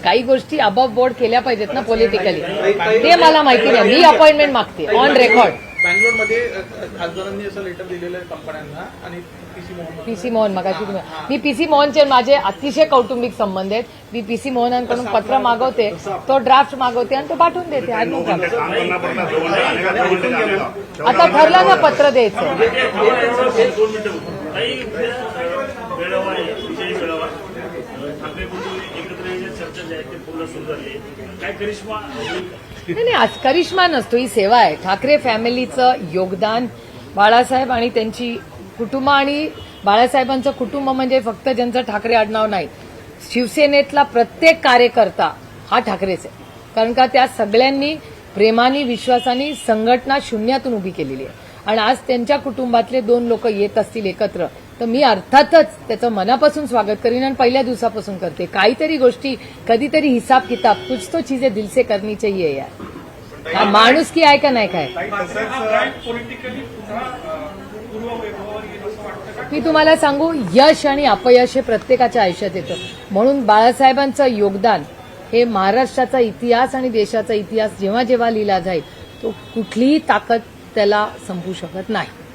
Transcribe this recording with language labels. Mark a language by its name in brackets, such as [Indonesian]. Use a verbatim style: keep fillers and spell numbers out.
[Marathi] काही गोष्टी above board केल्या पाहिजेत ना पॉलिटिकली. ते मला माहिती नाही. मी अपॉइंटमेंट मागते ऑन रेकॉर्ड. बँगलोरमध्ये अ, खासदारांनी असं लेटर दिलेलं आहे कंपन्यांना आणि पीसी मोहन पीसी मोहन मगाशी तुम्ही- मी पीसी मोहनचे माझे अतिशय कौटुंबिक संबंध आहेत. मी पीसी मोहनांकडून पत्र मागवते, तो ड्राफ्ट मागवते आणि तो पाठवून देते. आणि [Hindi] नौ [Marathi] मग [Hindi] घंटे [Marathi] काय? [Hindi] काम करना पड़ता है, दो घंटे आने का, दो घंटे जाने का। [Marathi] आता ठरलं ना पत्र द्यायचं. ते थांबा, एवढं दोन मिनिटं बोलू. ताई, अं, मेळावा आहे, विजयी मेळावा. अं, ठाकरे कुटुंब एकत्र येण्याची चर्चा जी आहे ते पूर्ण सुरू झाली आहे. काय करिश्मा होईल? नाही नाही, आज करिश्मा नसतो, ही सेवा आहे. ठाकरे फॅमिलीचं योगदान, बाळासाहेब आणि त्यांची कुटुंब आणि बाळासाहेबांचं कुटुंब म्हणजे फक्त ज्यांचं ठाकरे आडनाव नाही, शिवसेनेतला प्रत्येक कार्यकर्ता हा ठाकरेच आहे. कारण का त्या सगळ्यांनी प्रेमाने विश्वासाने संघटना शून्यातून उभी केलेली आहे. आणि आज त्यांच्या कुटुंबातले दोन लोक येत असतील एकत्र तर मी अर्थातच त्याचं मनापासून स्वागत करीन आणि पहिल्या दिवसापासून करते. काहीतरी गोष्टी, कधीतरी [Hindi] हिसाब किताब, कुछ तो चीजें दिल से करनी चाहिए यार. [Marathi] हा माणूस की आहे का नाही काय? ताई, मात्र हा तसंच ब्रँड पॉलिटिकली पुन्हा अं, पूर्ववैभवावर येईल असं वाटतं का? मी तुम्हाला सांगू, यश आणि अपयश हे प्रत्येकाच्या आयुष्यात येतं. म्हणून बाळासाहेबांचं योगदान हे महाराष्ट्राचा इतिहास आणि देशाचा इतिहास जेव्हा जेव्हा लिहिला जाईल तो कुठलीही ताकद त्याला संपू शकत नाही.